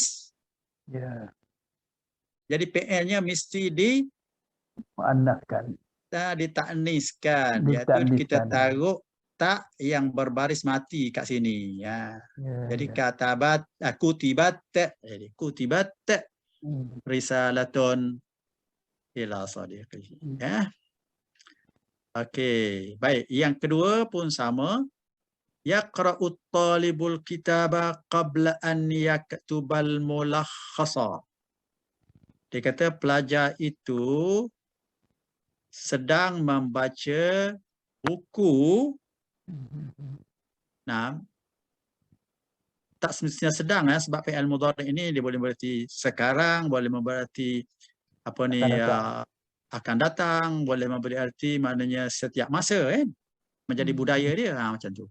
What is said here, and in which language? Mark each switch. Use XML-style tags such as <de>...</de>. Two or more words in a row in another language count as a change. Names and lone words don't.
<ms>Ya. jadi PL-nya mesti Muannaskan. ditakniskan. Iaitu kita taruh tak yang berbaris mati kat sini.</ms> <ar>Jadi كتبت، كتبت, jadi كتبت رسالة إلى صديقه.</ar> <ms>Okey, baik. Yang kedua pun sama.</ms> <ar>يقرأ الطالب الكتاب قبل أن يكتب الملخص.</ar> <ms>Dia kata pelajar itu sedang membaca buku. Tak semestinya sedang sebab</ms> <ar>فعل مضارع'</ar> <ms>ini dia boleh berarti sekarang, boleh berarti apa ni akan datang, boleh berarti maknanya setiap masa menjadi budaya dia macam tu.</ms>